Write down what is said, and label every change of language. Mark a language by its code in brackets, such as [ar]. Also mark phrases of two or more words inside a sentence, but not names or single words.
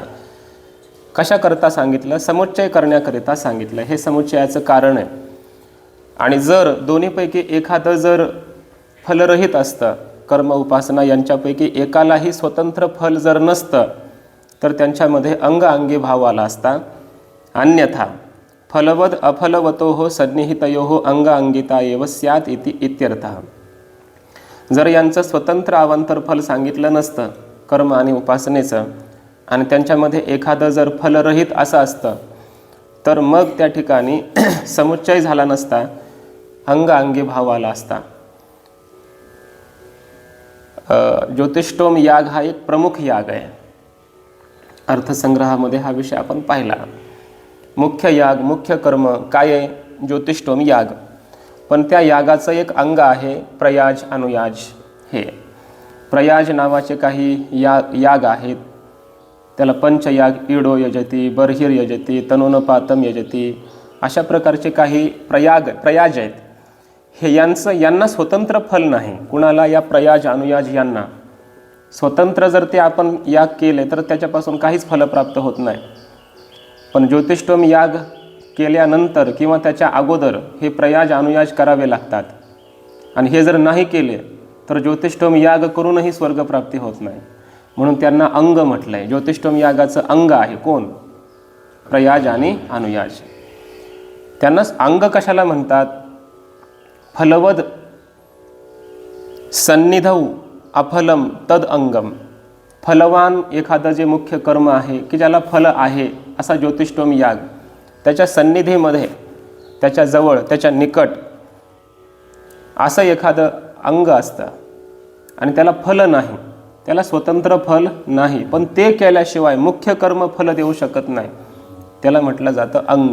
[mr] कशाकरता सांगितलं? समुच्चय करण्याकरिता सांगितलं. हे समुच्चयाचं कारण आहे. आणि जर दोन्हीपैकी एखादं जर फलरहित असतं, कर्म उपासना यांच्यापैकी एकालाही स्वतंत्र फल जर नसतं, तर त्यांच्यामध्ये अंगांगी भाव आला असता. [sa] अन्यथा फलवद अफलवतोः सन्निहितयोः अंगांगिता एव स्यात् इति इत्यर्थः. [mr] जर यांचं स्वतंत्र अवांतर फल सांगितलं नसतं कर्म आणि उपासनेचं, आणि त्यांच्यामध्ये एखादं जर फलरहित असं असतं, तर मग त्या ठिकाणी समुच्चय झाला नसता, अंगांगी भाव आला असता. ज्योतिष्टोम याग हा एक प्रमुख याग आहे. अर्थसंग्रहामध्ये हा विषय आपण पाहिला. मुख्य याग, मुख्य कर्म काय आहे? ज्योतिष्टोम याग. पण त्या यागाचं एक अंग आहे प्रयाज अनुयाज. हे प्रयाज नावाचे काही याग आहेत. [sa] त्याला पंचयाग, ईडो यजती, बर्हिर यजती, तनोनपातम यजती, [mr] अशा प्रकारचे काही प्रयाज आहेत. हे यांना स्वतंत्र फल नाही. कुणाला? या प्रयाज अनुयाज यांना स्वतंत्र जर ते आपण याग केले तर त्याच्यापासून काहीच फल प्राप्त होत नाही. पण ज्योतिष्टोम याग केल्यानंतर किंवा त्याच्या अगोदर हे प्रयाज अनुयाज करावे लागतात. आणि हे जर नाही केले तर ज्योतिष्टोम याग करूनही स्वर्गप्राप्ती होत नाही. म्हणून त्यांना अंग म्हटलं आहे. ज्योतिष्टोम यागाचं अंग आहे कोण? प्रयाज आणि अनुयाज. त्यांना अंग कशाला म्हणतात? [sa] फलवद सन्निधौ अफलम तद अंगम. [mr] फलवान एखादं जे मुख्य कर्म आहे की ज्याला फल आहे असा ज्योतिष्टोम याग, त्याच्या सन्निधीमध्ये, त्याच्या जवळ, त्याच्या निकट असं एखादं अंग असतं आणि त्याला फल नाही, त्याला स्वतंत्र फल नाही, पण ते केल्याशिवाय मुख्य कर्म फल देऊ शकत नाही, त्याला म्हटलं जातं अंग.